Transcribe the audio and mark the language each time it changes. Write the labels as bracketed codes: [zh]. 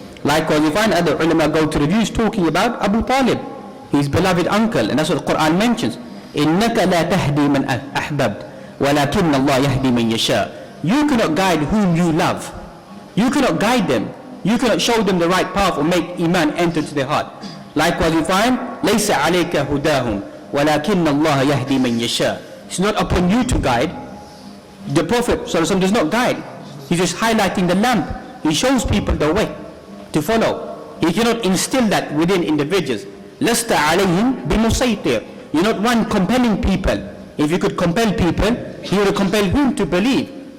[en] Likewise, we find other ulama go to reviews talking about Abu Talib, his beloved uncle, and that's what the Quran mentions. [ar] إِنَّكَ لَا تَهْدِي مَنْ أَحْبَبْتَ وَلَكِنَّ اللَّهَ يَهْدِي مَنْ يَشَاءُ. [en] You cannot guide whom you love. You cannot guide them. You cannot show them the right path or make iman enter to their heart. Likewise, we find [ar] لَيْسَ عَلَيْكَ هُدَاهُمْ وَلَكِنَّ اللَّهَ يَهْدِي مَنْ يَشَاءُ. [en] It's not upon you to guide. The Prophet ﷺ does not guide. He's just highlighting the lamp. He shows people the way to follow. He cannot instill that within individuals. [ar] لَسْتَ عَلَيْهِمْ بِمُسَيْطِرٍ. [en] You're not one compelling people. If you could compel people, he would compel whom to believe?